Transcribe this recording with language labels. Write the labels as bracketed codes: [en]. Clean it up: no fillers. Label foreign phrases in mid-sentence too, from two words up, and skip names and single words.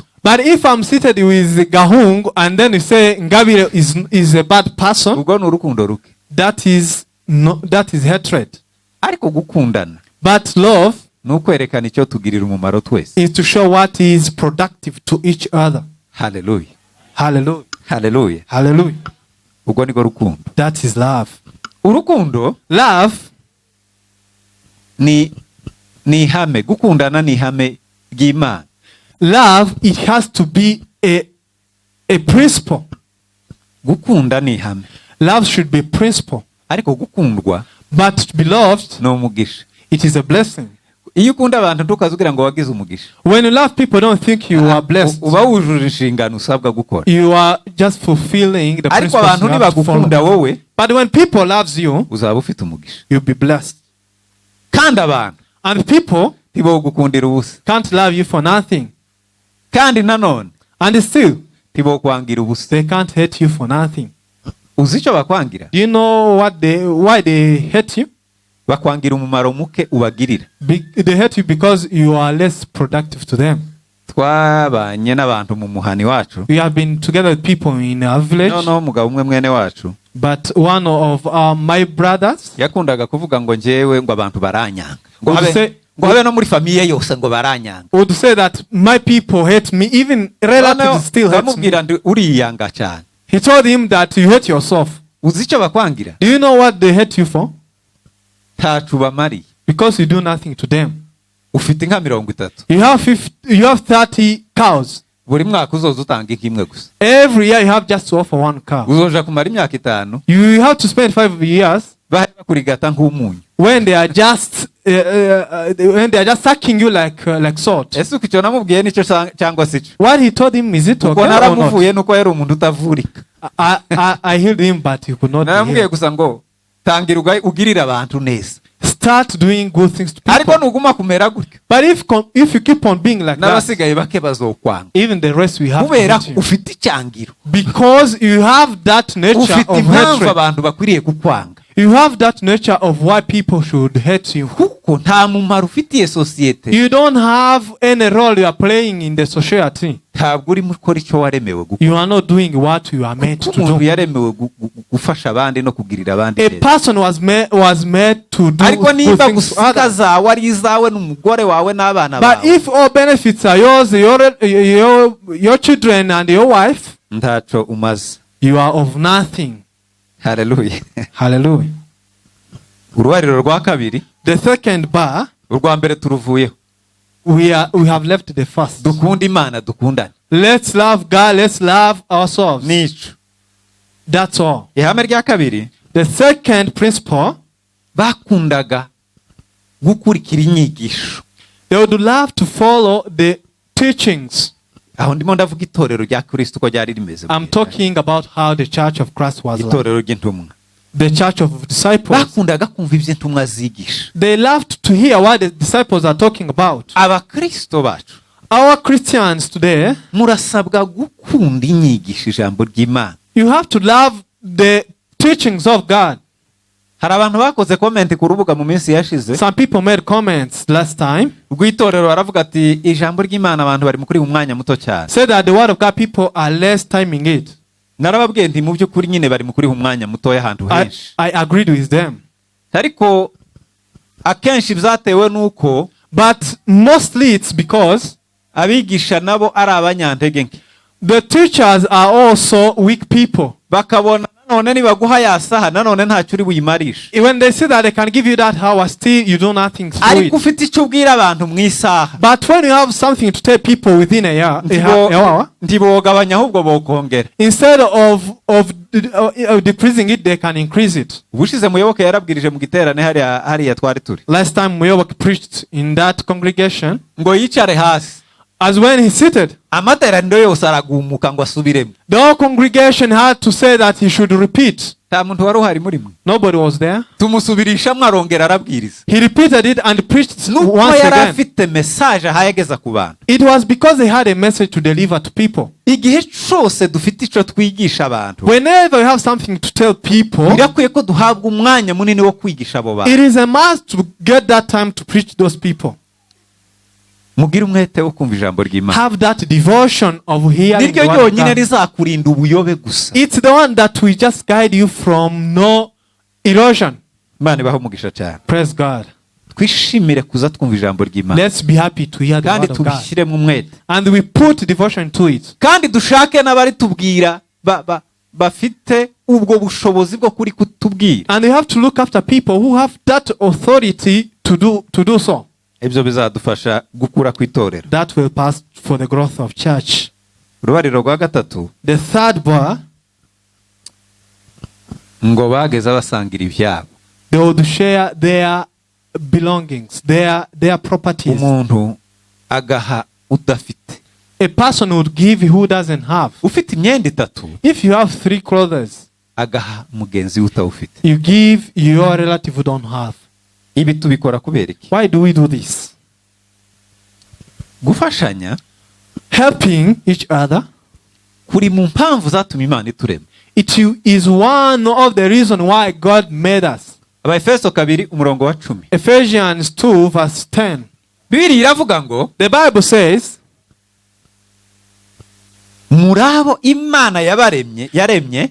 [en] But if I'm seated with Gahung and then you say Ngabire is a bad person, [rw] Ubwo ni urukundo ruke. [en] that is hatred. [rw] Ariko gukundana [en] But love [rw] ni ukwerekana icyo tugirira umumaro twese. [en] is to show what is productive to each other. [rw] Haleluya, [en] Hallelujah. [rw] haleluya. [en] Hallelujah. [rw] Ubwo niko rukundo. [en] That is love. [rw] Urukundo [en] Love [rw] ni ihame. Gukundana ni ihame ry'Imana. [en] Love, it has to be a principle. [rw] Gukunda ni ihame. [en] Love should be a principle. [rw] Ariko gukundwa [en] But to be loved, [rw] ni umugisha. [en] it is a blessing. [rw] Iyo ukunda abantu ntukazugira ngo wagize umugisha. [en] When you love people, don't think you are blessed. [rw] Uba wujuje inshingano usabwa gukora. [en] You are just fulfilling the [rw] Ariko [en] principles [rw] abantu [en] you have to follow. [rw] nibagukunda wowe, [en] But when people loves you, [rw] uzaba ufite umugisha. [en] you'll be blessed. [rw] Kandi abantu [en] And people [rw] ntibogukundira ubusa. [en] can't love you for nothing. [rw] Kandi nanone [en] And still, [rw] ntibokwangira ubusa. [en] they can't hate you for nothing. [rw] Uzi icyo bakwangira? [en] Do you know why they hate you? [rw] Bakwangira umumaro muke ubagirira. [en] They hate you because you are less productive to them. [rw] twabanye n'abantu mu muhani wacu, [en] We have been together with people in our village. [rw] noneho umugabo umwe mwene wacu [en] But one of my brothers [rw] yakundaga kuvuga ngo njyewe ngo abantu baranyanga, ngo [en] would [rw] habe [en] say, [rw] ngo habe no muri famiye yose ngo baranyanga. [en] would say that my people hate me, even relatives still hate me. [rw] Bamubwira ndi uriyanga cyane. [en] He told him that you hate yourself. [rw] Uzi icyo bakwangira? [en] Do you know what they hate you for? [rw] Ntacu bamari. [en] Because you do nothing to them. [rw] Ufite nka 30. [en] You have 30 cows. [rw] Buri mwaka uzoza utanga imwe gusa. [en] Every year you have just to offer one cow. [rw] Uzoja kumara imyaka 5. [en] You have to spend 5 years [rw] Bahera kurigata nk'umunyu. [en] when they are just sucking you like salt. [rw] Ese ukico namubwiye nico cyangwa sico? [en] What he told him, is it okay [rw] Uko [en] or not? [rw] naramuvuye nuko yari umuntu utavurika. [en] I healed him, but he could not be [rw] Naramubwiye [en] healed. [rw] gusa ngo tangira ugirira abantu neza. [en] Start doing good things to [rw] Ariko [en] people. [rw] nuguma kumera gutyo, [en] But if you keep on being like that, [rw] n'abasigaye bake bazokwanga. [en] even the rest we have to [rw] Kubera [en] hate you. [rw] ufite icyangiro. [en] Because you have that nature [rw] Ufite [en] of [rw] impamvu [en] hatred. [rw] abantu bakwiriye kukwanga. [en] You have that nature of why people should hate you. [rw] Kuko nta mumaro ufitiye sosiyete. [en] You don't have any role you are playing in the society. [rw] Ntabwo uri gukora icyo waremewe gukora. [en] You are not doing what you are meant to [rw] Umuntu [en] do. [rw] yaremewe gufasha abandi no kugirira abandi [en] A [rw] neza. [en] person was made to do [rw] Ariko [en] good [rw] niba [en] things to [rw] gusika [en] others. [rw] zawe ari izawe n'umugore wawe n'abana [en] But [rw] bawe, [en] if all benefits are yours, your children and your wife, [rw] ntaco umaze. [en] you are of nothing. [rw] Haleluya. [en] Hallelujah. [rw] Urubariro rwa kabiri, [en] The second bar, [rw] urwa mbere turuvuyeho. [en] we have left the first. [rw] Dukunda Imana, dukundane. [en] Let's love God, let's love ourselves. [rw] Nico. [en] That's all. [rw] Ihame rya kabiri, [en] The second principle, [rw] bakundaga gukurikira inyigisho. [en] they would love to follow the teachings. [rw] Aho ndimo ndavuga itorero rya Kristo uko ryari rimeze. [en] I'm talking about how the church of Christ was like. [rw] Itorero ry'intumwa. [en] The church of disciples. [rw] Bakundaga kumva ibyo intumwa zigisha. [en] They loved to hear what the disciples are talking about. [rw] Abakristo bacu, [en] Our Christians today, [rw] murasabwa gukunda inyigisho ijambo ry'Imana. [en] you have to love the teachings of God. [rw] Hari abantu bakoze comment ku rubuga mu minsi yashize. [en] Some people made comments last time. [rw] Ubwo itorero baravuga ati ijambo ry'Imana abantu bari muri umwanya muto cyane. [en] Said that the word of God people are less timing it. [rw] Narababwiye nti mu by'ukuri nyine bari muri umwanya muto y'ahantu henshi. [en] I agreed with them. [rw] Ariko akenshi byatewe nuko, [en] But mostly it's because [rw] abigisha nabo ari abanyantege nke. [en] the teachers are also weak people. [rw] Bakabona nanone nibaguha yasaha nanone ntacyo uri buyimarisha. [en] When they say that they can give you that hour, still you do nothing through [rw] Ariko [en] it. [rw] ufite icyo ubwira abantu mu isaha, [en] But when you have something to tell people within a hour, [rw] ntibogabanya ahubwo bokongera. [en] instead of decreasing it, they can increase it. [rw] Ubushize Muyoboke yarabwirije mu giterane hariya twari turi. [en] Last time Muyoboke preached in that congregation, [rw] Ngo yicare hasi, [en] as when he seated, [rw] amateraniro yose aragumuka ngo asubiremo. [en] the whole congregation had to say that he should repeat. [rw] Nta muntu wari uhari muri mwe. [en] Nobody was there. [rw] Tumusubirisha arongera arabwiriza. [en] He repeated it and preached [rw] Nuko [en] once [rw] yari [en] again. [rw] afite message ahayageza ku bantu. [en] It was because they had a message to deliver to people. [rw] Igihe cyose dufite icyo twigisha abantu, [en] Whenever you have something to tell people, [rw] birakwiye ko duhabwa umwanya munini wo kwigisha abo bantu. [en] it is a must to get that time to preach those people. [rw] Mugire umwete wo kumva ijambo ry'Imana. [en] Have that devotion of hearing the [rw] Niryo [en] word of [rw] ryonyine [en] God. [rw] rizakurinda ubuyobe gusa. [en] It's the one that will just guide you from no erosion. [rw] Imana ibaho umugisha cyane. [en] Praise God. [rw] Twishimire kuza twumva ijambo ry'Imana. [en] Let's be happy to hear the [rw] Kandi [en] word of God. [rw] tubishyiremo umwete. [en] And we put devotion to it. [rw] Kandi dushake n'abari tubwira bafite ubwo bushobozi bwo kuri kutubwira. [en] And you have to look after people who have that authority to do so. [rw] Ibyo bizadufasha gukura ku itorero. [en] That will pass for the growth of church. [rw] Urubariro rwa gatatu, [en] The third bar, [rw] ngo bageze basangira ibyabo. [en] they would share their belongings, their properties. [rw] Umuntu agaha udafite. [en] A person would give who doesn't have. [rw] Ufite imyenda 3, [en] If you have 3 clothes, [rw] agaha mugenzi utawufite. [en] you give your relative who don't have. [rw] Ibi tubikora kubera iki? [en] Why do we do this? [rw] Gufashanya [en] Helping each other, [rw] kuri mu mpamvu zatuma Imana iturema. [en] it is one of the reasons why God made us. [rw] Abaefeso 2:10. [en] Ephesians 2 verse 10. [rw] Bibiliya iravuga ngo [en] The Bible says, [rw] murabo imana yaremye